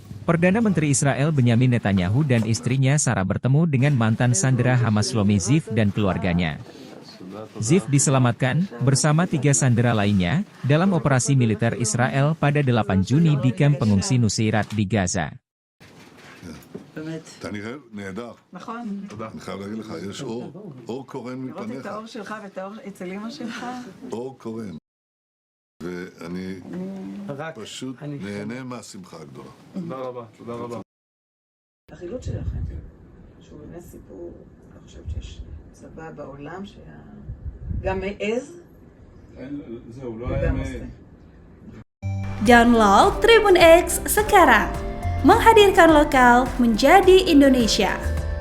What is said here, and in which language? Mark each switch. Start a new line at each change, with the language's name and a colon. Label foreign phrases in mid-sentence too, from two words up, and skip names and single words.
Indonesian: Perdana Menteri Israel Benyamin Netanyahu dan istrinya Sarah bertemu dengan mantan sandera Hamas Shlomi Ziv dan keluarganya. Ziv diselamatkan, bersama 3 sandera lainnya, dalam operasi militer Israel pada 8 Juni di kamp pengungsi Nuseirat di Gaza.
Hebrew: אתה נראה נהדר. נכון. תודה. אני חייב להגיד לך, יש אור קורן לראות מפניך. את האור שלך ואת האור אצל אמא שלך. אור קורן. ואני פשוט נהנה מהשמחה הגדולה. תודה רבה, תודה רבה. החילוץ שלכם, שהוא באמת סיפור, אני חושבת שיש צבא בעולם גם מעז זהו, לא היה וגם עושה.
Indonesian: Download Tribun X sekarang, menghadirkan lokal menjadi Indonesia.